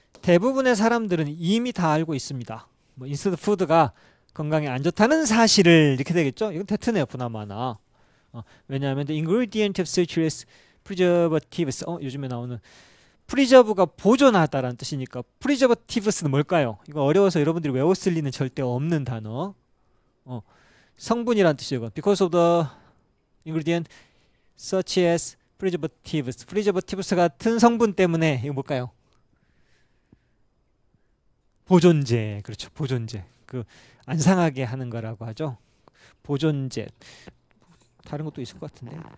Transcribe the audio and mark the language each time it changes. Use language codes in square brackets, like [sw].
[ko] 대부분의 사람들은 이미 다 알고 있습니다. 뭐 인스턴트 푸드가 건강에 안 좋다는 사실을 이렇게 되겠죠. 이건 대트네요, 보나마나. [en] 왜냐하면 the ingredient of such as preservatives. [ko] 요즘에 나오는 프리저브가 보존하다라는 뜻이니까 프리저버티브스는 뭘까요? 이거 어려워서 여러분들이 외웠을 리는 절대 없는 단어. 성분이라는 뜻이에요. [en] Because of the ingredient such as preservatives. [ko] preservatives 같은 성분 때문에 이거 뭘까요? 보존제. 그렇죠. 보존제. 그 안 상하게 하는 거라고 하죠. 보존제. 다른 것도 있을 것 같은데.